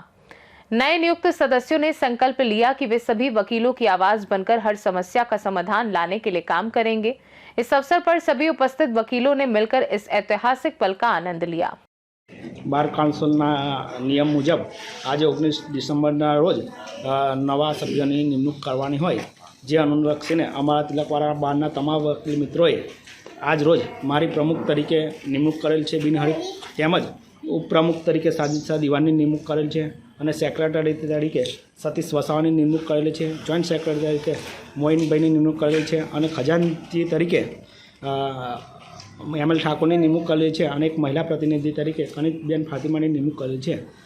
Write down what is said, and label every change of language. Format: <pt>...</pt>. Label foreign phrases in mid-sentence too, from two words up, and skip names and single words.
<hi>नए नियुक्त सदस्यों ने संकल्प लिया कि वे सभी वकीलों की आवाज बनकर हर समस्या का समाधान लाने के लिए काम करेंगे। इस अवसर पर सभी उपस्थित वकीलों ने मिलकर इस ऐतिहासिक पल का आनंद लिया।</hi> <gu>બાર કાઉન્સિલના નિયમ મુજબ આજ 19 ડિસેમ્બરના રોજ નવા સભ્યોની નિમણૂક કરવાની હોય, જે અનુલક્ષીને અમારા તિલકવાડા બારના તમામ વકીલ મિત્રોએ આજ રોજ મારી પ્રમુખ તરીકે નિમણૂક કરેલ છે બિનહરીફ, તેમજ ઉપપ્રમુખ તરીકે સાજિદ શાહ દીવાનની નિમણૂક કરેલ છે અને સેક્રેટરી તરીકે સતીશ વસાવાની નિમણૂક કરેલી છે,</gu> <en>joint secretary</en> <gu>તરીકે મોઇનભાઈની નિમણૂક કરેલી છે અને ખજાનચી તરીકે એમએલ ઠાકોરની નિમણૂક કરેલી છે અને એક મહિલા પ્રતિનિધિ તરીકે કનિજબેન ફાતિમાની નિમણૂક કરેલી છે।</gu>